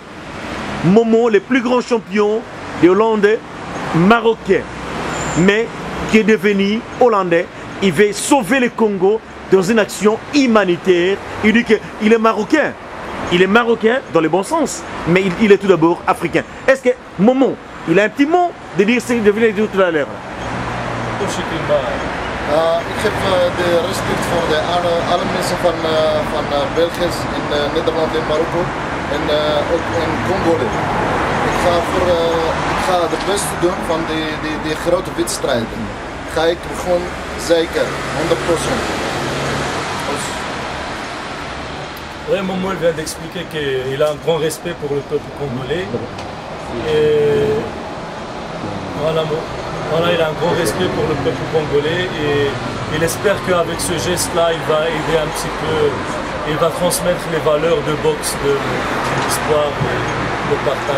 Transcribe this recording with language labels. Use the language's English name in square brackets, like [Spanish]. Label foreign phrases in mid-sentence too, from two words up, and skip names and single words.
[French] Momo, le plus grand champion de Hollande, marocain, mais qui est devenu hollandais. Il veut sauver le Congo dans une action humanitaire. Il dit qu'il est marocain. Il est marocain dans le bon sens, mais il est tout d'abord africain. Est-ce que Momo, il a un petit mot de dire ce qu'il devait dire tout à l'heure? [Dutch] Ik heb de respect voor alle mensen van België, in Nederland en Marokko en ook in Congo. Ik ga het beste doen van die grote wedstrijden. Ga ik gewoon zeker, 100%. [French] Ouais, Momo vient d'expliquer qu'il a un grand respect pour le peuple congolais. Et voilà, il a un grand respect pour le peuple congolais et il espère qu'avec ce geste-là, il va aider un petit peu, il va transmettre les valeurs de boxe, de l'espoir, de partage.